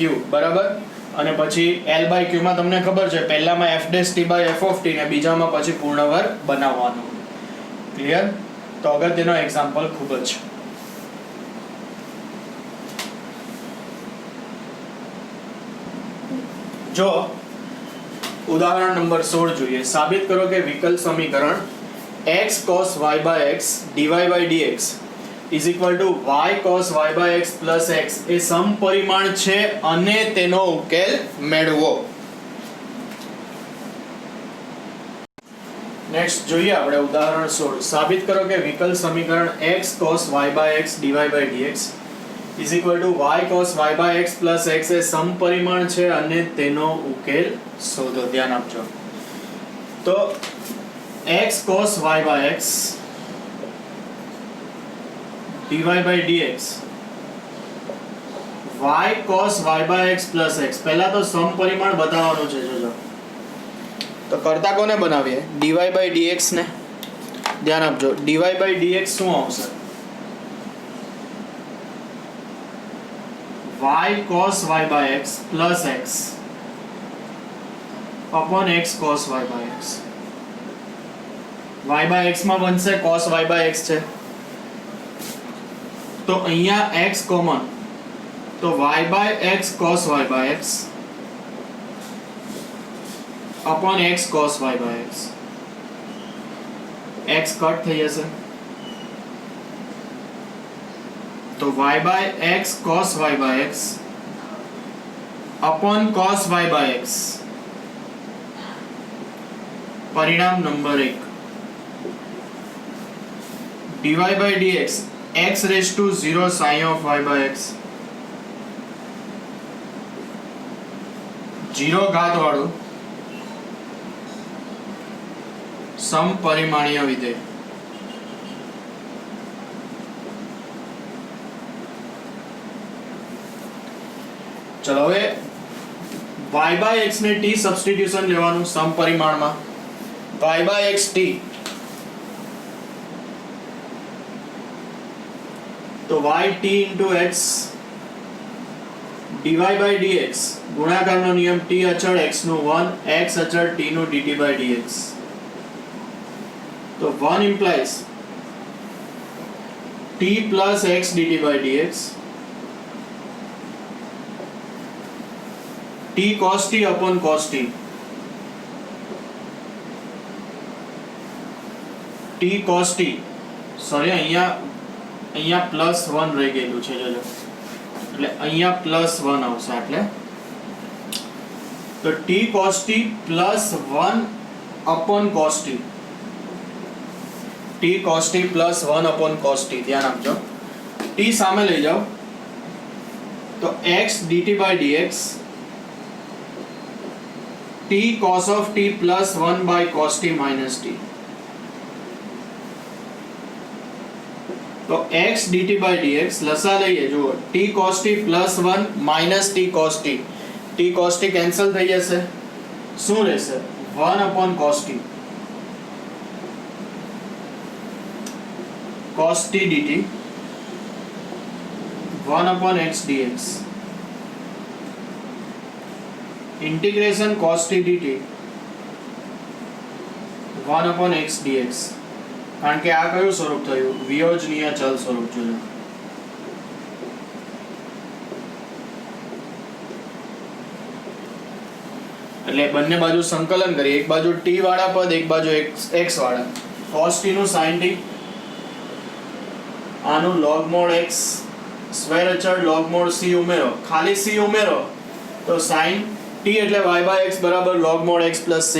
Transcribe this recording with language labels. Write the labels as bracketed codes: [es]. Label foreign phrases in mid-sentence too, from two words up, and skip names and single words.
[gu] બરાબર, અને પછી L/Q માં તમને ખબર છે, પહેલામાં f'(t/f(t) ને બીજામાં પછી પૂર્ણ વર્ગ બનાવવાનો. ક્લિયર? તો અગત્યનો એક્ઝામ્પલ ખૂબ જ. જો ઉદાહરણ નંબર 16 જોઈએ. સાબિત કરો કે વિકલ સમીકરણ [en] x cos y/x dy/dx is equal to y cos y/x plus x [gu] એ સમપરિમાણ છે અને તેનો ઉકેલ મેળવો. નેક્સ્ટ જોઈએ આપણે ઉદાહરણ 16. સાબિત કરો કે વિકલ સમીકરણ [en] x cos y/x dy/dx is equal to y cos y/x plus x [gu] એ સમપરિમાણ છે અને તેનો ઉકેલ શોધો. ધ્યાન આપજો. તો [en] x cos y/x dy/dx y cos y/x plus x, [gu] પહેલા તો સમપરિમાણ બતાવવાનું છે. જોજો તો કરતા કોને બનાવીએ? dy/dx ને. ધ્યાન આપજો, dy/dx શું આવશે? [en] y cos y/x plus x upon x cos y/x. [gu] y/x માં બનશે cos y/x છે, તો અહીંયા x કોમન, તો [en] y/x cos y/x upon x cos y/x. [gu] x કટ થઈ જશે, તો [en] y/x cos y/x upon cos y/x. [gu] પરિણામ નંબર 1. [en] dy/dx x raised to 0 sin of y/x, [gu] 0 ઘાત વાળું સમપરિમાણીય વિધેય. ચલો હવે y/x ને t સબસ્ટિટ્યુશન લેવાનું સમપરિમાણમાં. y/x t, તો yt into x dy/dx ગુણાકારનો નિયમ, t અચળ x નું 1, x અચળ t નું dt/dx. તો [en] 1 implies t plus x dt/dx, t cos t [gu] upon cos t, t cos t, સોરી અહીંયા પ્લસ 1 રહી ગયેલું છે. જોજો, એટલે અહીંયા પ્લસ 1 આવશે. એટલે તો [en] t cos t plus 1 upon cos t, [gu] t cos t plus 1 upon cos t. ધ્યાન આપજો, t સામે લઈ જાઓ તો [en] x dt/dx t cos of t plus 1 by cos t minus t. [gu] તો x dt/dx લસા લઈએ. જુઓ, [en] t cos t plus 1 minus t cos t, t cos t [gu] કેન્સલ થઈ જશે. શું રહેશે? [en] 1 upon cos t, cos t dt 1 upon x dx, integration cos t dt 1 upon x dx. [gu] કારણ કે આ કયું સ્વરૂપ થયું? વિયોજનીય ચલ સ્વરૂપ. જોજો, એટલે બંને બાજુ સંકલન કરીએ. એક બાજુ t વાળા પદ, એક બાજુ x વાળા. cos t નું sin t, આનું [en] log mod x [gu] સ્ક્વેર અચળ [en] log mod c [gu] ઉમેરો, ખાલી c ઉમેરો તો sin t એટલે y/x બરાબર [en] log mod x plus c.